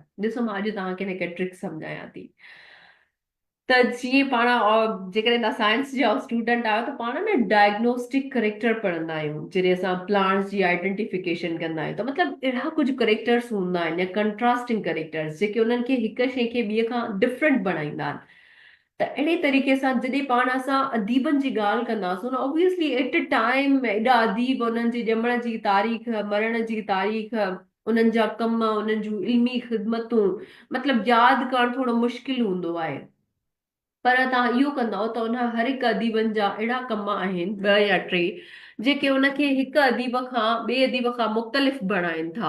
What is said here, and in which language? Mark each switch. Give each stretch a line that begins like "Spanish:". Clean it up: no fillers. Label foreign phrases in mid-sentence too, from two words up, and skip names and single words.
Sindhi: ॾिसो मां अॼु तव्हांखे हिनखे ट्रिक सम्झायां थी। त जीअं पाण जेकॾहिं तव्हां साइंस जा स्टूडेंट आहियो त पाण न
English: diagnostic character
Sindhi: पढ़ंदा आहियूं, जॾहिं असां प्लांट्स जी आइडेंटिफिकेशन कंदा आहियूं। त मतिलबु अहिड़ा कुझु करेक्टर्स हूंदा आहिनि या
English: contrasting characters,
Sindhi: जेके उन्हनि खे हिक शइ खे ॿिए खां डिफरेंट बणाईंदा आहिनि। त अहिड़े तरीक़े सां जॾहिं पाण असां अदीबनि जी ॻाल्हि कंदासीं न,
English: obviously at a time
Sindhi: एॾा अदीब, उन्हनि जी ॼमण जी तारीख़, मरण जी तारीख़, उन्हनि जा कम, उन्हनि जूं इल्मी ख़िदमतूं, मतिलबु यादि करणु थोरो मुश्किल हूंदो आहे। पर तव्हां इहो कंदव त उन हर हिकु अदीबनि जा अहिड़ा कम आहिनि, 2 या 3, जेके उनखे हिकु अदीब खां ॿिए अदीब खां मुख़्तलिफ़ बणाइनि था।